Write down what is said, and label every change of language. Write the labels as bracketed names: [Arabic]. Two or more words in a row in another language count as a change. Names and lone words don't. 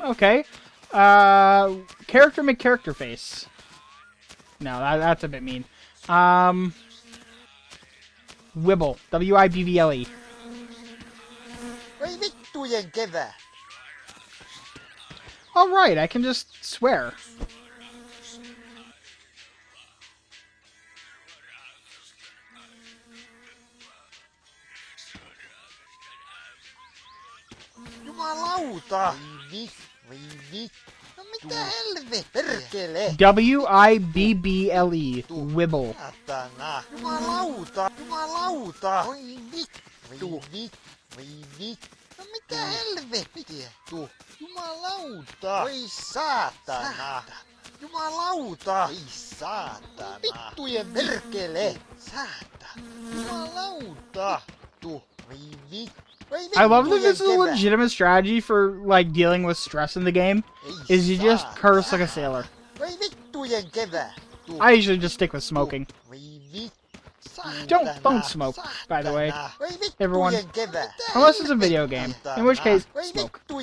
[English] Okay. Character make character face. No, that's a bit mean. Wibble. W-I-B-B-L-E. [Finnish] Oi vittujen kevät. [English] Alright, I can just swear. [Finnish] Jumalauta. Voi vit. No mitä helvettiä? Perkele. [English] W-I-B-B-L-E. Wibble. [Finnish] Satana. Jumalauta. Jumalauta. Voi vittu. Voi vit. No mitä helvettiä? Jumalauta. Voi saatana. Jumalauta. Voi saatana. Vittujen perkele. Saatana. Jumalauta. Voi vittu. [English] I love that this is a legitimate strategy for, like, dealing with stress in the game, is you just curse like a sailor. I usually just stick with smoking. Don't smoke, by the way, everyone. Unless it's a video game, in which case, smoke.